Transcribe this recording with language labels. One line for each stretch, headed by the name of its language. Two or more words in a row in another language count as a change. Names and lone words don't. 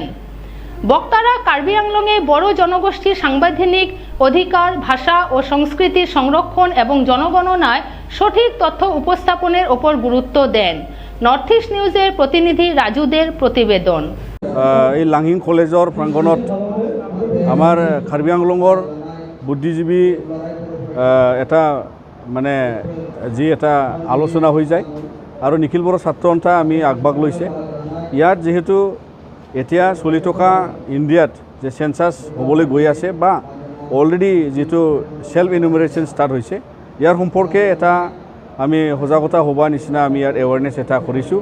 Bangla: বক্তারা কার্বি আংলংয়ে বড় জনগোষ্ঠীর সাংবিধানিক অধিকার, ভাষা ও সংস্কৃতির সংরক্ষণ এবং জনগণনায় সঠিক তথ্য উপস্থাপনের ওপর গুরুত্ব দেন। নর্থ ইস্ট নিউজের প্রতিনিধি রাজুদের প্রতিবেদন।
Assamese: এই লাংহিং কলেজৰ প্ৰাংগণত আমাৰ কাৰ্বি আংলঙৰ বুদ্ধিজীৱী এটা মানে যি এটা আলোচনা হৈ যায় আৰু নিখিল বড়ো ছাত্ৰ সন্থা আমি আগভাগ লৈছে। ইয়াত যেহেতু এতিয়া চলি থকা ইণ্ডিয়াত যে চেঞ্চাছ হ'বলৈ গৈ আছে বা অলৰেডি যিটো
English: self enumeration start
Assamese: হৈছে, ইয়াৰ সম্পৰ্কে এটা আমি সজাগতা হোৱা নিচিনা আমি ইয়াত এৱাৰনেছ এটা কৰিছোঁ।